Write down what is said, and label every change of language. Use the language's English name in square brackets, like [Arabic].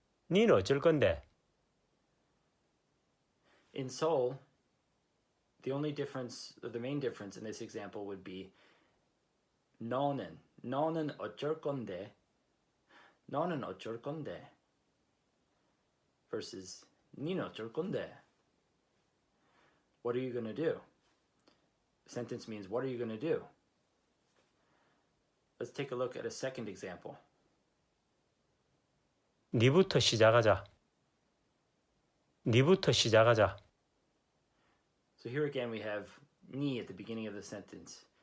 [Korean] 니는 어쩔 건데? [English] In Seoul, the main difference in this example would be [Korean] 너는 어쩔 건데? 너는 어쩔 건데? Versus 니는 어쩔 건데? [English] What are you going to do? The sentence means, what are you going to do? Let's take a look at a second example. [Korean] 니부터 시작하자. 니부터 시작하자. [English] So here again we have ni at the beginning of the sentence.